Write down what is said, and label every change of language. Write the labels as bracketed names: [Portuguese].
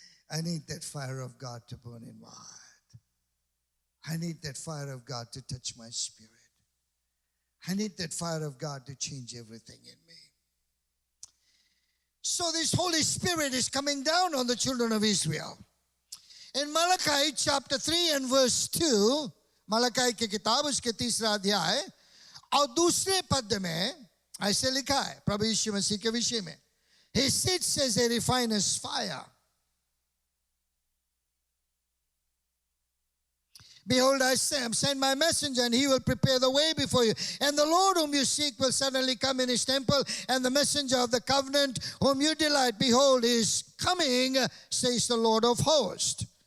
[English] I need that fire of God to burn in my heart. I need that fire of God to touch my spirit. I need that fire of God to change everything in me. So this Holy Spirit is coming down on the children of Israel. In Malachi chapter 3 and verse 2, [Hindi] Malachi की किताब उसके 3रा अध्याय और दूसरे पद में ऐसे लिखा है प्रभु यीशु मसीह के विषय में. [English] He sits as a refiner's fire. Behold, I send my messenger, and he will prepare the way before you. And the Lord whom you seek will suddenly come in his temple, and the messenger of the covenant whom you delight, behold, he is coming, says the Lord of hosts.